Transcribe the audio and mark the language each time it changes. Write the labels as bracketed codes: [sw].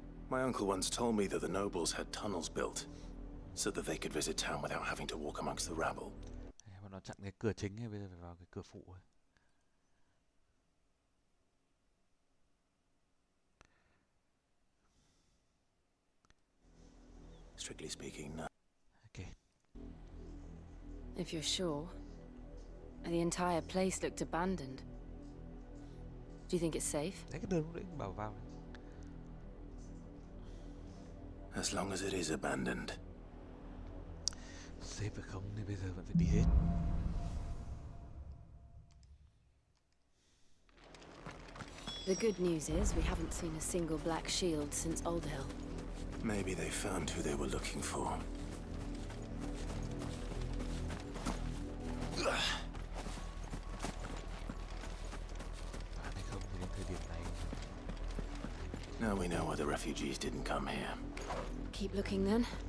[en] My uncle once told me that the nobles had tunnels built so that they could visit town without having to walk amongst the rabble. [vi] Bọn nó chặn cái cửa chính ấy, bây giờ phải vào cái cửa phụ ấy. [en] Strictly speaking, no. Okay. If you're sure. The entire place looked abandoned. Do you think it's safe? [vi] Đấy cái đường lúc đấy bảo vào. [en] As long as it is abandoned. [vi] Safe hay không thì bây giờ vẫn phải đi hết. [en] The good news is we haven't seen a single black shield since Old Hill. Maybe they found who they were looking for. [vi] Hay không thì đến thời điểm này. [en] Now we know why the refugees didn't come here. Keep looking then.